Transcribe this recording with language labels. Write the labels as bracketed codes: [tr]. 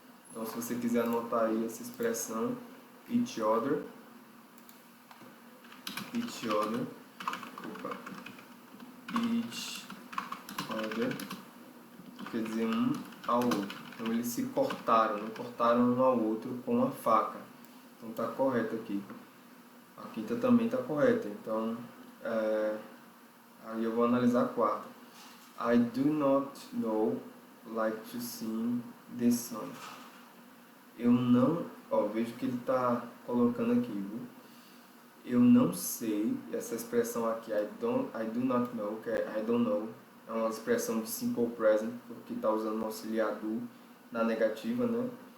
[pt] Então, se você quiser anotar aí essa expressão, each other, each other, each other, quer dizer um ao outro. Então, eles se cortaram, não cortaram um ao outro com a faca. Então, tá correto aqui. A quinta também tá correta. Então, aí eu vou analisar a quarta. [en] I do not know like to sing the song. [pt] Eu não, vejo que ele está colocando aqui, viu? Eu não sei, essa expressão aqui, [en] I do not know, [pt] que é [en] I don't know, [pt] é uma expressão de simple present, porque está usando o auxiliar do na negativa, né?